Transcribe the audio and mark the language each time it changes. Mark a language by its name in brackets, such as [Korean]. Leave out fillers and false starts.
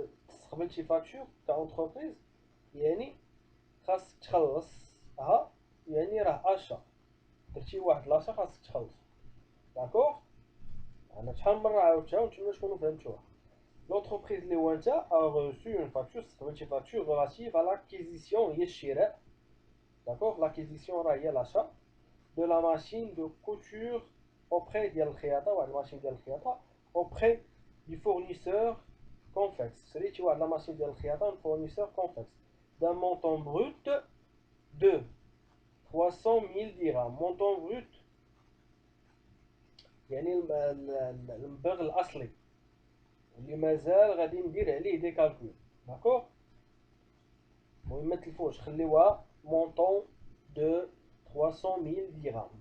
[Arabic] استقبلتي فاكتور كاونتربريز يعني خاصك تخلصها، يعني راه اشا درتي واحد لاشا خاصك تخلص. داكوغ. انا شحال من مره عاودتها وانتوما تكونوا فهمتوها. [French] L'entreprise Lewanta a reçu une facture, c'est une facture relative à l'acquisition, d'accord, l'acquisition est l'achat de la machine de couture auprès de la machine de auprès du fournisseur Convex. Celui tu vois la machine de un fournisseur Convex d'un montant brut de 300 000 dirhams. Montant brut, [Arabic] يعني المبلغ الأصلي اللي مازال غادي ندير عليه دي كالكول. داكوغ. المهم ما تلفوش، خليوها مونطون دو 300 000 dirhams.